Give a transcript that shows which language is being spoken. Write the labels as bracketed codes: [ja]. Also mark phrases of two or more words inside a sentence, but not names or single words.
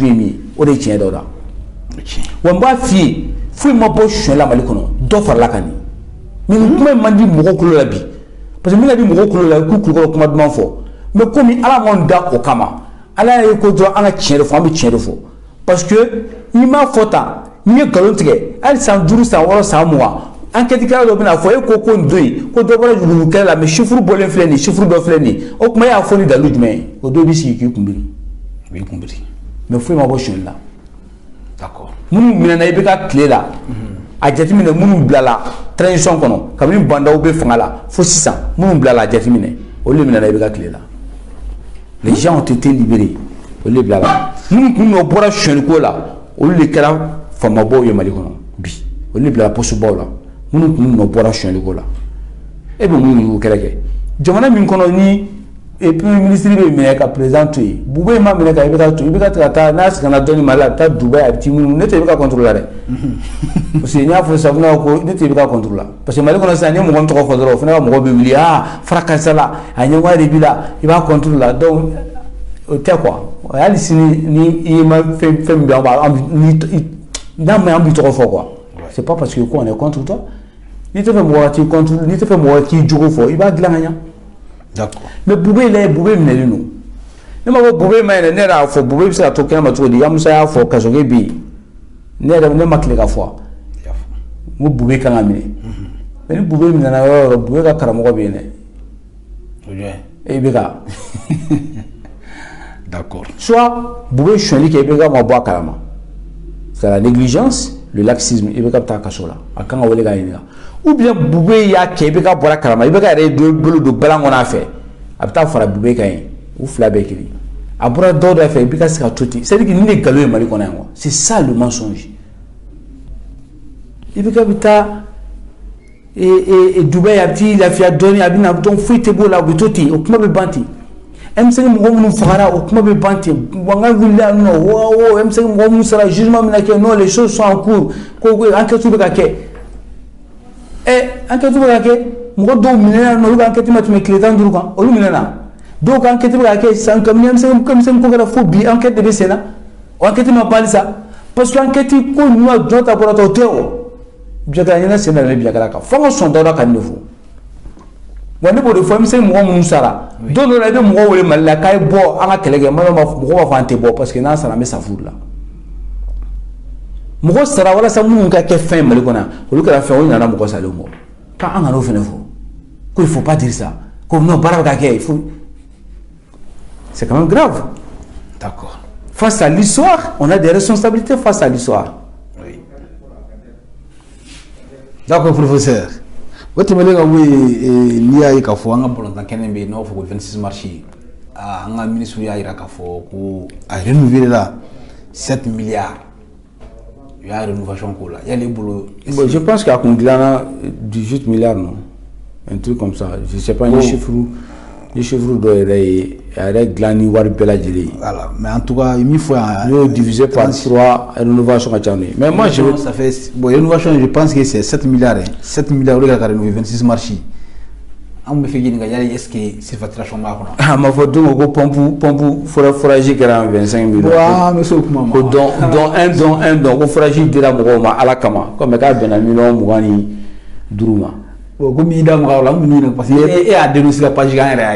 [bm] ye min ye o de ye tiɲɛ dɔ la wa n b'a f'i ye foyi ma bɔ suɲɛ la Mali kɔnɔ dɔ farala kan nin mais nin kuma in man di mɔgɔw kulo la bi parce que min ka di mɔgɔw kulo la k'u kulukɔrɔ kuma duman fɔ mais komi ala m'anw da o kama ala ye ko dɔrɔn an ka tiɲɛ de fɔ an bɛ tiɲɛ de fɔ parce que n'i m'a fɔ tan n'i ye nkalon tigɛ hali san 5 san 6 san 20 enquête kɛla dɔ bɛna fɔ e ko ko nin don yen ko dɔ bɔra jurumu kɛlɛ la mais chiffre bɔlen filɛ nin chiffre dɔ filɛ nin o kuma e y'a fɔ ni dalu jumɛn ye o don i bɛ sigi k'i kunbiri i b'i kunbiri mais foyi ma bɔ suɲɛli la [fr] d'accord [bm] minnu minɛna i bɛ ka tile la a jateminɛ minnu bilala transition kɔnɔ kabini bandaw bɛ fanga la fo sisan minnu bilala a jateminɛ olu de minɛna i bɛ ka tile la [fr] les gens ont été libérés [bm] olu de bilala minnu kun nɔ bɔra suɲɛliko la olu de kɛra faamabaw ye Mali kɔnɔ bi olu de bilala postebaw la minnu kun nɔ bɔra suɲɛliko la e bɛ mun y'u kɛlɛ kɛ jamana min kɔnɔ ni [fr] premier ministre [bm] bɛ minɛ ka président to yen Bube ma minɛ ka i bɛ taa to i bɛ ka taa n'a seginna dɔɔni Mali la a bɛ taa Dubaï a bɛ t'i munumunu ne tɛ i bɛ ka contrôle la dɛ parce que n y'a fɔ sisan ko ne tɛ i bɛ ka contrôle la parce que Mali kɔnɔ sisan ni mɔgɔ min tɔgɔ fɔ dɔrɔn o fana ka mɔgɔ bɛ wuli fara karisa la a ɲɛmɔgɔ de b'i la i b'a contrôle la donc o tɛ quoi hali sini ni i ma fɛn min bɛ n'a ma an b'i tɔgɔ fɔ quoi [fr] c'est pas parce que [bm] ko [fr] on est contre toi [bm] n'i tɛ fɛ mɔgɔ k'i contrôle n'i tɛ fɛ mɔgɔ k'i jogo fɔ i b'a dilan ka ɲɛ. [fr] D'accord. [bm] Mais Bube là Bube minɛlen don ne ma fɔ Bube ma yɛrɛ ne yɛrɛ y'a fɔ Bube bɛ se ka to kɛnɛ ma cogo di Yamusa y'a fɔ Kasoge bɛ yen ne yɛrɛ ne ma tile ka fɔ n ko Bube kan ka minɛ mais ni Bube minɛna yɔrɔ o yɔrɔ Bube ka karamɔgɔ bɛ yen dɛ e bɛ ka [fr] d'accord [bm] soit Bube suɲɛli kɛ i bɛ ka ma bɔ a kalama [fr] c'est la négligence le laxisme [bm] i bɛ ka taa kaso la a kan ka wele k'a ɲininka [fr] ou bien [bm] Bube y'a kɛ i bɛ ka bɔra kalama i bɛ ka yɛrɛ bolo don balan kɔnɔ a fɛ a bɛ taa fara Bube kan yen u fila bɛɛ kelen a bɔra dɔw dɔ fɛ i bɛ ka se ka to ten [fr] c'est à dire que [bm] nin de nkalon ye Mali kɔnɔ yan quoi [fr] c'est ça le mensonge [bm] i bɛ ka bɛ taa Dubaï a bɛ t'i lafiya dɔɔni a bɛ na donc foyi tɛ b'o la u bɛ to ten o kuma bɛ ban ten M5 mɔgɔ minnu fagara o kuma bɛ ban ten wa n ka wulila yan nɔ wo M5 mɔgɔ minnu sara jugement bɛ na kɛ [fr] non les choses sont en cours [bm] ko enquête bɛ ka kɛ enquête bɛ ka kɛ mɔgɔ dɔw minɛna olu ka enquête ma tɛmɛ tile 15 kan olu minɛna dɔw ka enquête bɛ ka kɛ san kabini M5 ko kɛra fo bi enquête de bɛ sen na o enquête ma ban sa parce que enquête ko ninnu a jɔn ta bɔra ta o tɛ o biɲɛkala ɲɛna sen na ne biɲɛkala kan fo an ka sɔn dɔ la ka nin de fɔ wa ne b'o de fɔ M5 mɔgɔ minnu sara don dɔ la i bɛ mɔgɔ wele Mali la k'a ye bɔ an ka kɛlɛ kɛ mɔgɔ b'a fɔ an tɛ bɔ parce que n'an sara an bɛ sa furu la mɔgɔ sara walasa minnu ka kɛ fɛn Mali kɔnɔ olu kɛra fɛn olu nana mɔgɔ salen kɔ k'an kana o fana fɔ ko [fr] il faut pas dire ça [bm] ko non baara bɛ ka kɛ [fr] il faut c'est quand même grave. D'accord. Face à l'histoire on a des responsabilités face à l'histoire. Oui. D'accord professeur. [bm] O tɛmɛnen ka bɔ yen n'i y'a ye k'a fɔ an ka balontan kɛnɛ bɛ yen n'o fɔ ko 26 mars an ka ministre y'a jira k'a fɔ ko a [fr] renouvelé la 7 milliards il y a rénovation [bm] k'o la yali bolo. [fr] Bon, je pense qu'à [bm] kun dilanna 18 milliards [fr] non un truc comme ça je sais pas [bm] ni chiffre dɔ yɛrɛ ye a yɛrɛ dilan ni wari bɛɛ lajɛlen ye. [fr] Voilà mais en tout cas [bm] min fɔ yan. N'i y'o [fr] divisé par 3 rénovation [bm] ka ca ne [fr] mais moi je ça fait bon rénovation je pense que c'est 7 milliards 7 milliards [bm] o de ka [fr] rénover 26 mars [bm] an bɛ fɛ ɲininka yali [fr] est ce que surfacturation [bm] b'a kɔnɔ. a ma fɔ don ko [fr] pompe forage [bm] kɛra 25 millions. waaw mais so kuma ma. ko don ko forage dira mɔgɔw ma ala kama ko mais k'a bɛnna million 25 ma. [fr] bon comme [bm] i da mɔgɔw la an bɛ ɲininka parce que e y'a [fr] dénoncé la page [bm] kan yɛrɛ y'a ye.